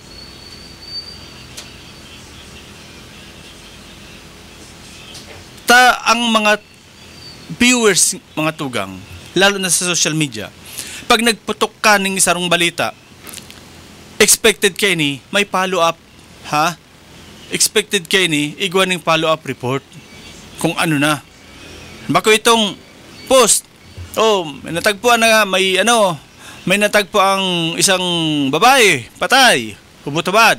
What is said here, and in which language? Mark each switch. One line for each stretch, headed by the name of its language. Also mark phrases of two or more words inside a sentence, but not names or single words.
Bikol: Ang mga viewers, mga tugang, lalo na sa social media, pag nagputok ka ng isarong balita, expected kayo ni may follow-up, ha? Expected kayo ni igwa ng
English: follow-up report.
Bikol: Kung ano na. Bako itong post.
Filipino: Oh, may natagpuan na may natagpo ang isang babae, patay, hubot-hubad.